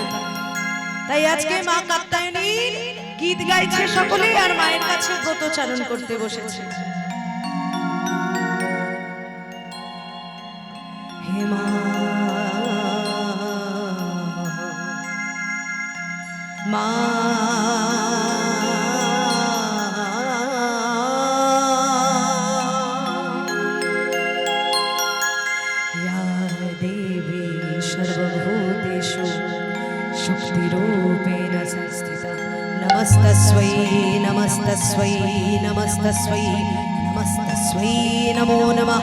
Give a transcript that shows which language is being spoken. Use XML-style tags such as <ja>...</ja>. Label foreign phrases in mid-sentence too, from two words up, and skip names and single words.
<bn>তাই আজকে মা কাত্যায়নীর গীত গাইছে সকলে, আর মায়ের কাছে ব্রতচারণ করতে বসেছে। হে মা মা</bn> <sa>या देवी सर्वभूतेषु शक्तिरूपेण संस्थिता नमस्तस्यै नमस्तस्यै नमस्तस्यै नमस्तस्यै नमो नमः।</sa>